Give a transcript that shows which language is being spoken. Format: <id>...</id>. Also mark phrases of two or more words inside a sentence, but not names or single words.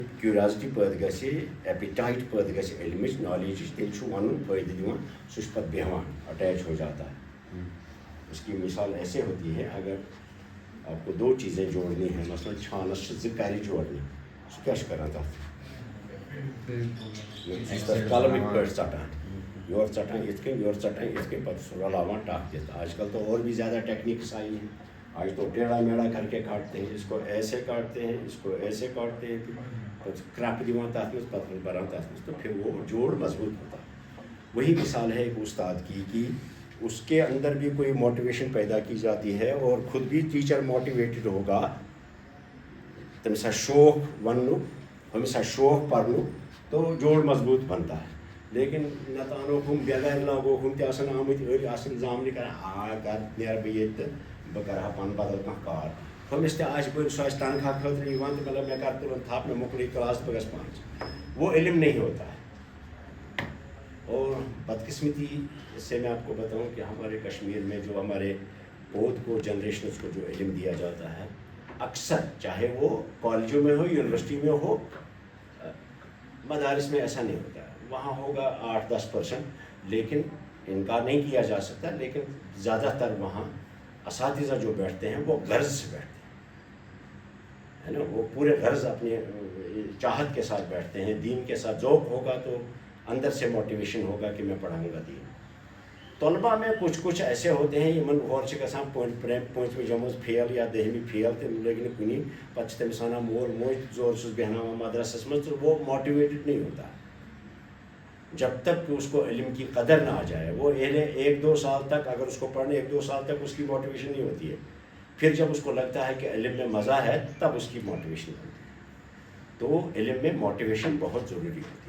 <ks>کیوریاسٹی پٲدٕ گژھِ ایپیٹائٹ پٲدٕ گژھِ علمٕچ نالیجٕچ تیٚلہِ چھُ وَنُن فٲیدٕ دِوان سُہ چھُ پَتہٕ بیٚہوان</ks> <ur>اٹیچ ہو جاتا ہے. اس کی مثال ایسے ہوتی ہے اگر آپ کو دو چیزیں جوڑنی ہیں مثلاً</ur> <ks>چھانس چھِ زٕ کَرِ جوڑنہِ سُہ کیٛاہ چھُ کَران تَتھ سُہ چھُ تَتھ قلمٕکۍ پٲٹھۍ ژَٹان یورٕ ژَٹان یِتھ کٔنۍ یورٕ ژَٹان یِتھ کٔنۍ پَتہٕ سُہ رلاوان ٹَکھ دِتھ.</ks> <ur>آج کل تو اور بھی زیادہ ٹیکنیکس آئی ہیں. آج تو ٹیڑھا میڑھا کر کے کاٹتے ہیں, اس کو ایسے کاٹتے ہیں, اس کو ایسے کاٹتے ہیں, پھر</ur> <ks>کرپ دِوان تَتھ منٛز</ks> <ur>پَتہٕ بَران تَتھ منٛز تو پھر وہ جوڑ مضبوط ہوتا ہے. وہی مثال ہے ایک استاد کی کہ اس کے اندر بھی کوئی موٹیویشن پیدا کی جاتی ہے اور خود بھی ٹیچر موٹیویٹڈ ہوگا</ur> <ks>تٔمِس آسہِ شوق وَننُک أمِس آسہِ شوق پَرنُک</ks> <ur>تو جوڑ مضبوط بنتا ہے.</ur> <ks>لیکن نَتہٕ اَنوکھ ہُم بٮ۪گارِ لاگوکھ ہُم تہِ آسان آمٕتۍ أڑۍ آسان زامنہِ کَران گَرٕ نیرٕ بہٕ ییٚتہِ تہٕ بہٕ کَرٕ ہا پَنُن بَدل کانٛہہ کار. ہُمِس تہِ آسہِ بٔلۍ سُہ آسہِ تنخواہ خٲطرٕ یِوان تہٕ مطلب مےٚ کَرٕ تُلُن تھَپھ مےٚ مۄکلے کلاس بہٕ گژھٕ پانَس.</ks> <ur>وہ علم نہیں ہوتا ہے. اور بدقسمتی اس سے میں آپ کو بتاؤں کہ ہمارے کشمیر میں جو ہمارے پوت کو جنریشنس کو جو علم دیا جاتا ہے اکثر چاہے وہ کالجوں میں ہو یونیورسٹی میں ہو مدارس میں ایسا نہیں ہوتا ہے. وہاں ہوگا 8-10% لیکن انکار نہیں کیا جا سکتا. لیکن زیادہ تر وہاں اساتذہ جو بیٹھتے ہیں وہ غرض سے بیٹھتے ہیں ہے نا. وہ پورے غرض اپنے چاہت کے ساتھ بیٹھتے ہیں. دین کے ساتھ ذوق ہوگا تو اندر سے موٹیویشن ہوگا کہ میں پڑھاؤں گا دین. طلبہ میں کچھ ایسے ہوتے ہیں</ur> <ks>یمن اور چھِ گژھان پوٗنٛژمہِ جمٲژ فیل یا دٔہمہِ فیل تِم لٔگۍ نہٕ کُنی پَتہٕ چھِ تٔمِس وَنان مول موج زور چھُس بیٚہناوان مدرسَس منٛز</ks> <ur>تو وہ موٹیویٹڈ نہیں ہوتا جب تک کہ اس کو علم کی قدر نہ آ جائے. وہ 1-2 سال تک اگر اس کو پڑھنے 1-2 سال تک اس کی موٹیویشن نہیں ہوتی ہے. پھر جب اس کو لگتا ہے کہ علم میں مزہ ہے تب اس کی موٹیویشن ہوتی ہے. تو علم میں موٹیویشن بہت ضروری ہوتی ہے.</ur>